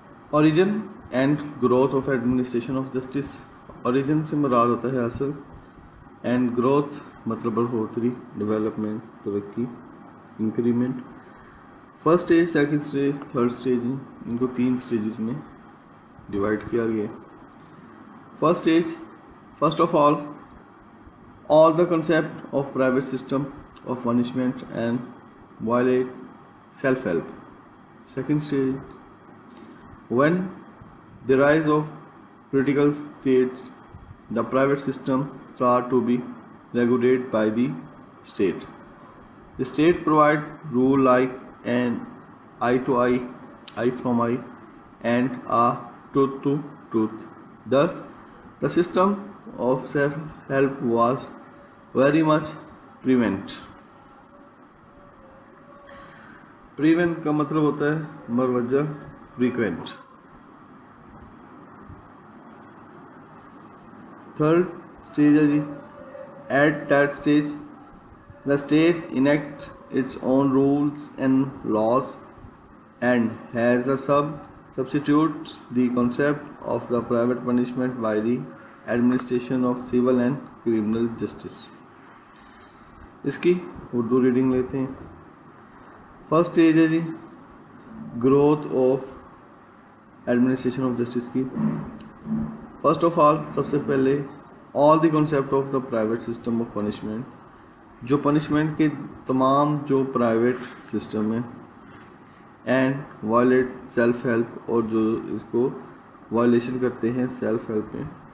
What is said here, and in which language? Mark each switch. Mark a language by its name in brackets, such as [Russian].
[English] Origin and growth of administration of justice. [Urdu] Origin سے مراد ہوتا ہے اصل، اینڈ گروتھ مطلب بڑھوتری، ڈیولپمنٹ، ترقی، increment. [English] first stage, second stage, third stage, [Urdu] ان کو 3 اسٹیجز میں ڈیوائڈ کیا گیا. [English] First stage, first of all the concept of private system of punishment and violate self-help. Second stage, when the rise of critical states, the private system start to be regulated by the state. The state provide rule like an eye to eye, eye from eye, and a tooth to tooth. Thus, the system of self-help was very much prevent. [Urdu] Prevent کا مطلب ہوتا ہے مروجہ، frequent. Third stage ہے جی. [English] At that stage, the state enacts its own rules and laws and has a substitutes the concept of the private punishment by the administration of civil and criminal justice. [Urdu] اس کی Urdu reading لیتے ہیں. First stage ہے جی growth of administration of justice کی. First of all, سب سے پہلے [English] all the concept of the private system of punishment, [Urdu] جو punishment کے تمام جو پرائیویٹ سسٹم ہیں، [English] and violate self help, [Urdu] اور جو اس کو وائلیشن کرتے ہیں سیلف ہیلپ میں.